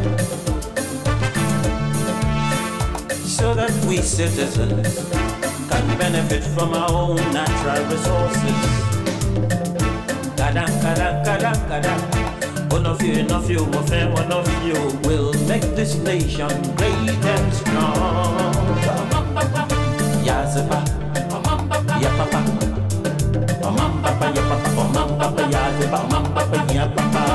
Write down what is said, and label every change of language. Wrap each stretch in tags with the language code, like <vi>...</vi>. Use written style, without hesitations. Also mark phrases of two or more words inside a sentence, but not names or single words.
<en>so that we citizens can benefit from our own natural resources. One of you, my friend, one of you will make this nation great and strong. Yazaba, ya papa. Omanbapa, ya papa, Omanbapa, ya papa, Omanbapa, ya papa.</en>